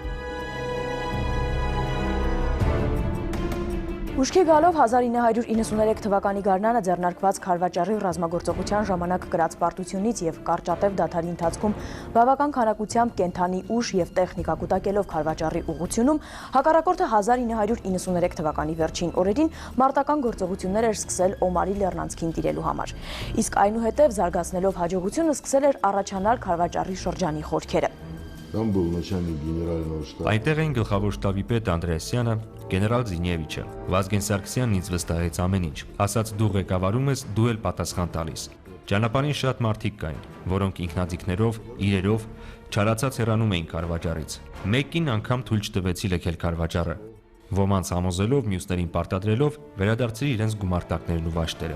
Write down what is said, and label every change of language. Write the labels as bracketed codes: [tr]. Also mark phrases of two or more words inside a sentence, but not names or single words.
[hy] Ուշքի գալով 1993 թվականի գարնանը ձեռնարկված Քարվաճառի ռազմագործողության ժամանակ կրած պարտությունից եւ կարճատև դադարի ընթացքում բավական քանակությամբ կենթանի ուժ եւ տեխնիկա կուտակելով Քարվաճառի ուղղությունում հակառակորդը 1993 թվականի վերջին օրերին մարտական գործողություններ էր սկսել Օմարի լեռնանցքին տիրելու համար։ Իսկ այնուհետև զարգացնելով հաջողությունը սկսել էր առաջանալ Քարվաճառի շրջանի խորքերը։ [ru] там был начальник генерального штаба. [hy] Այնտեղ էին գլխավոր շտաբի պետ Անդրեասյանը, գեներալ Զինևիչը։ Վազգեն Սարգսյանն ինձ վստահեց ամեն ինչ։ Ասաց դու ղեկավարում ես, դու էլ պատասխան տալիս։ Ճանապարհին շատ մարդիկ կային, որոնք ինքնաձիգներով, իրերով չարացած հեռանում էին Քարվաճառից։ Մեկին անգամ թույլ չտվեցի լքել Քարվաճառը։ Ոմանց համոզելով, մյուսներին պարտադրելով վերադարձրի իրենց գումարտակներն ու վաշտերը։